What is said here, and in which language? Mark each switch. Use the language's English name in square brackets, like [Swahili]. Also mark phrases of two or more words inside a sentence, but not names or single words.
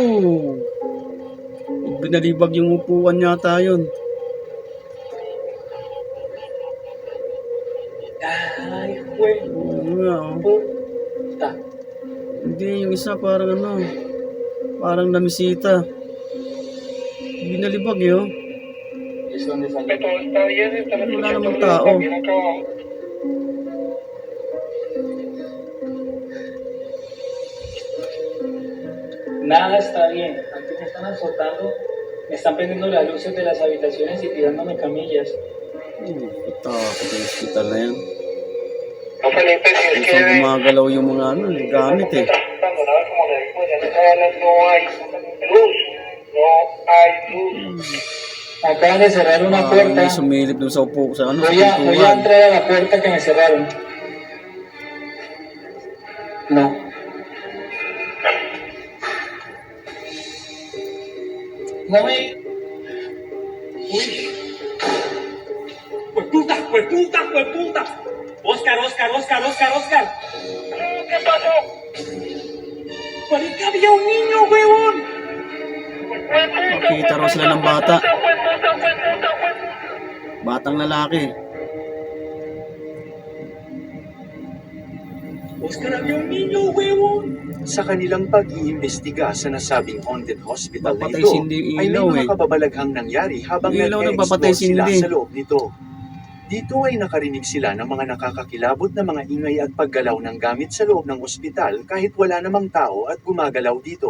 [Filipino] Binalibag yung upuan yata yun. [Spanish] Ay, güey. [Filipino] Oo nga oh. Puta. Hindi, yung isa parang ano. Parang namisita. Binalibag yun. [Spanish] Es donde salió. [Filipino] Wala namang tao. [Spanish] Nada está bien. Aquí me están azotando. Me están prendiendo las luces de las habitaciones y tirándome camillas. [Filipino] Ito, sa hospital na yan. [Spanish] No, Felipe, si es [Filipino] Kung [Spanish] que [Filipino] saan gumagalaw yung mga ano, gamit eh. [Spanish] tratando, ¿no? Como le digo, ya se habla, no hay luz, no hay luz. Acaban de cerrar una puerta. [Filipino] May sumilip dun sa upo, sa ano, sa [Spanish] Voy a [Filipino] pintuan. [Spanish] entrar a la puerta que me cerraron. No. No me... Uy. ¡Hueputa! ¡Hueputa! ¡Hueputa! Oscar, Oscar, Oscar, Oscar, Oscar. ¿Qué pasó? ¡Marica, había un niño, huevón! [Filipino] Nakita raw sila ng bata. Batang lalaki. [Spanish] Oscar, había un niño, huevón. [Filipino] Sa kanilang pag-iimbestiga sa nasabing haunted hospital na Papatay ito, sindi yung ay may ilaw mga eh. kababalaghang nangyari habang Yung ilaw nag-e-explore nagpapatay sila sindi. sa loob nito. Dito ay nakarinig sila ng mga nakakakilabot na mga ingay at paggalaw ng gamit sa loob ng ospital kahit wala namang tao at gumagalaw dito.